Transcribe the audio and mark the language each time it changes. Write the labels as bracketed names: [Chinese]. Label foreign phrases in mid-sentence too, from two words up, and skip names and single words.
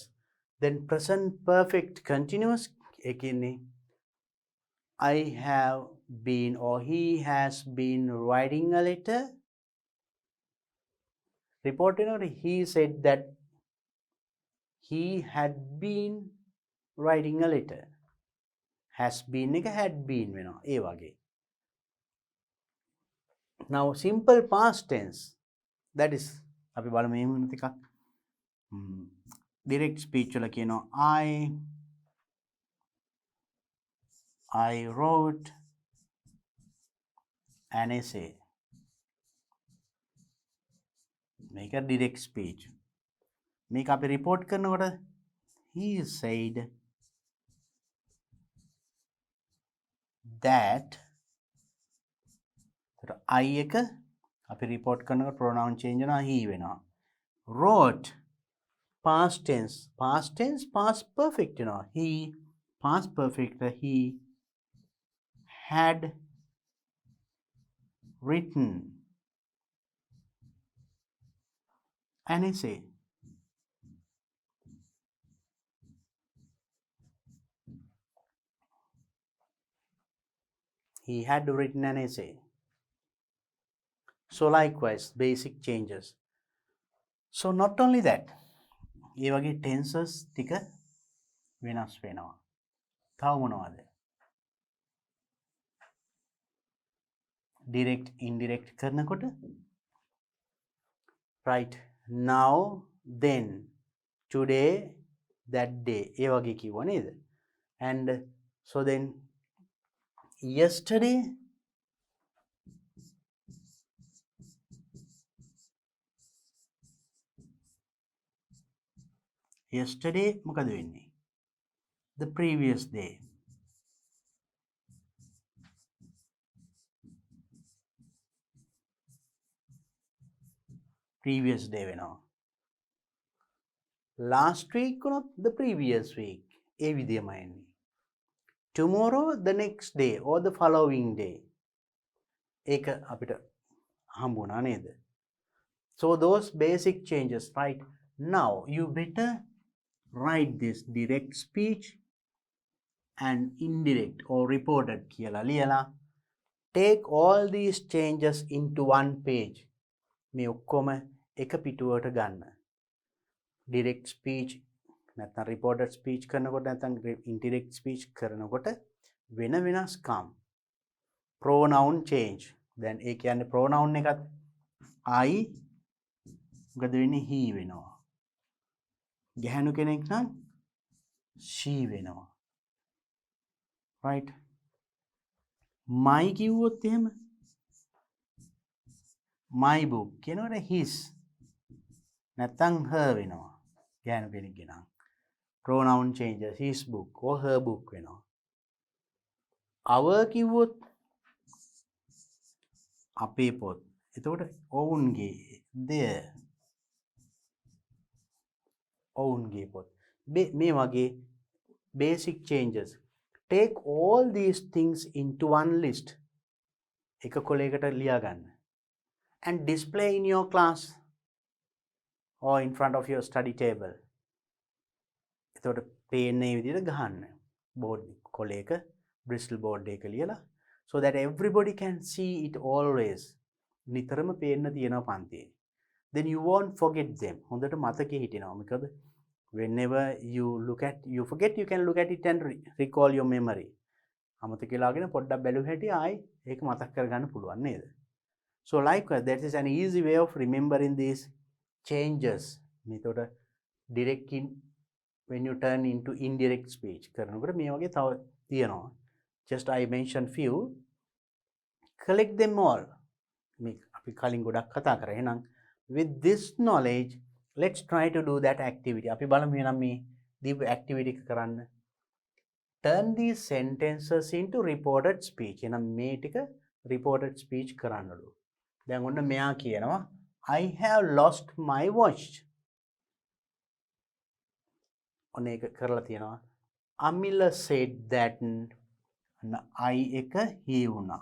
[English] Then present perfect continuous එකන්නේ I have been or he has been writing a letter. Reporting or he said that he had been writing a letter. Has been [Sinhala] එක [English] had been [Sinhala] වෙනවා ඒ වගේ. [English] Now simple past tense, that is [Sinhala] අපි බලමු මේ මොන ටිකක් [English] direct speech [Sinhala] වල කියනවා [English] I wrote an essay. මේක direct speech. [Sinhala] මේක අපි report කරනකොට [English] he said that I [Sinhala] එක අපි report කරනකොට [English] pronoun change [Sinhala] වෙනවා he වෙනවා. [English] Wrote past tense past perfect වෙනවා. He past perfect he had written an essay. He had written an essay. So likewise basic changes. So not only that, [Sinhala] ඒ වගේ tenses ටික වෙනස් වෙනවා. තව මොනවද? [English] direct indirect කරනකොට right, now then today that day [Sinhala] ඒ වගේ කිව්වා නේද? [English] And so then yesterday [Sinhala] මොකද වෙන්නේ? [English] The previous day. Previous day වෙනවා. Last week වුණොත් the previous week. [Sinhala] ඒ විදිහම එන්නේ. [English] Tomorrow the next day or the following day. [Sinhala] ඒක අපිට හම්බුණා නේද? [English] So those basic changes, right? Now you better write this direct speech and indirect or reported [Sinhala] කියලා ලියලා [English] take all these changes into one page. [Sinhala] මේ ඔක්කොම එක පිටුවට ගන්න. [English] direct speech [Sinhala] නැත්නම් [English] reported speech [Sinhala] කරනකොට නැත්නම් [English] indirect speech [Sinhala] කරනකොට වෙන වෙනස්කම්. [English] pronoun change. [Sinhala] දැන් ඒ කියන්නේ pronoun එකත් I මොකද වෙන්නේ he වෙනවා. ගැහැණු කෙනෙක් නම් she වෙනවා. [English] right? my [Sinhala] කිව්වොත් එහෙම [English] my book කියනකොට his නැත්නම් her වෙනවා. [Sinhala] ගැහැණු කෙනෙක්ගේ නම් [English] pronoun changes his book or her book වෙනවා. [Sinhala] our කිව්වොත් අපේ පොත්. එතකොට ඔවුන්ගේ their ඔවුන්ගේ පොත්. මේ වගේ [English] basic changes. take all these things into one list. [Sinhala] එක කොලයකට ලියා ගන්න. [English] And display in your class or in front of your study table. [Sinhala] එතකොට පේන්නේ විදිහට ගහන්න. [English] board කොලයක Bristol board [Sinhala] එක ලියලා [English] so that everybody can see it always. [Sinhala] නිතරම පේන්න තියෙනවා පන්තියේ. [English] Then you won't forget them. [Sinhala] හොඳට මතකෙ හිටිනවා. [English] මොකද whenever you look at you forget, you can look at it and recall your memory. [Sinhala] අමතක වෙලාගෙන පොඩ්ඩක් බැලුව හැටි ආයි ඒක මතක් කරගන්න පුළුවන් නේද? [English] So likewise, that is an easy way of remembering these changes. මෙතකොට direct in when you turn into indirect speech [Sinhala] කරනකොට මේ වගේ තව තියෙනවා. [English] Just I mentioned few. Collect them all. [Sinhala] මේ අපි කලින් ගොඩක් කතා කරා. [English] එහෙනම් with this knowledge, let's try to do that activity. [Sinhala] අපි බලමු එහෙනම් මේ දීප activity එක කරන්න. [English] Turn these sentences into reported speech. [Sinhala] එහෙනම් මේ ටික [English] reported speech [Sinhala] කරන්නලු. දැන් ඔන්න මෙයා කියනවා [English] I have lost my watch. [Sinhala] ඔන්න ඒක කරලා තියෙනවා. [English] Amila said that I එක he වුණා.